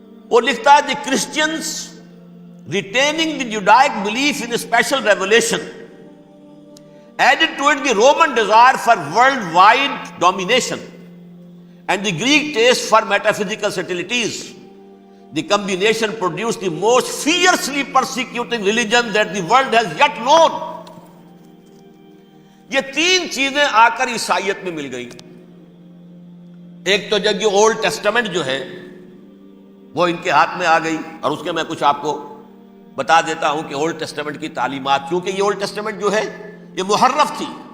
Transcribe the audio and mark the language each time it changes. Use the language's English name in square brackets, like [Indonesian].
[Urdu] وہ لکھتا ہے [English] The Christians retaining the Judaic belief in a special revelation added to it the Roman desire for worldwide domination and the Greek taste for metaphysical subtleties. The combination produced the most fiercely persecuting religion that the world has yet known. [Urdu] یہ تین چیزیں آ کر عیسائیت میں مل گئی۔ ایک تو جب یہ اولڈ ٹیسٹامنٹ جو ہے وہ ان کے ہاتھ میں آ گئی، اور اس کے میں کچھ آپ کو بتا دیتا ہوں کہ اولڈ ٹیسٹامنٹ کی تعلیمات، کیونکہ یہ اولڈ ٹیسٹامنٹ جو ہے یہ محرف تھی۔